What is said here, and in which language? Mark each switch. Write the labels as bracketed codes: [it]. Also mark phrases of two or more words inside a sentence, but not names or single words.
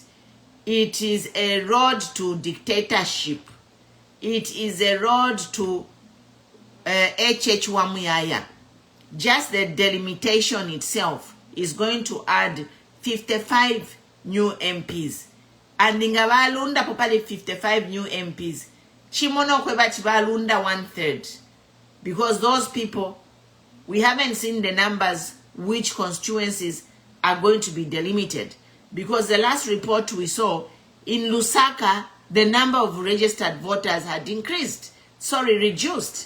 [en] It is a road to dictatorship. It is a road to HH Wamuyaya. Just the delimitation itself is going to add 55 new MPs. [bem] And Ningabalunda popali 55 [en] new MPs. [bem] Chimono kweba chibalunda 1/3. [en] Because those people, we haven't seen the numbers which constituencies are going to be delimited. Because the last report we saw, in Lusaka, the number of registered voters had reduced.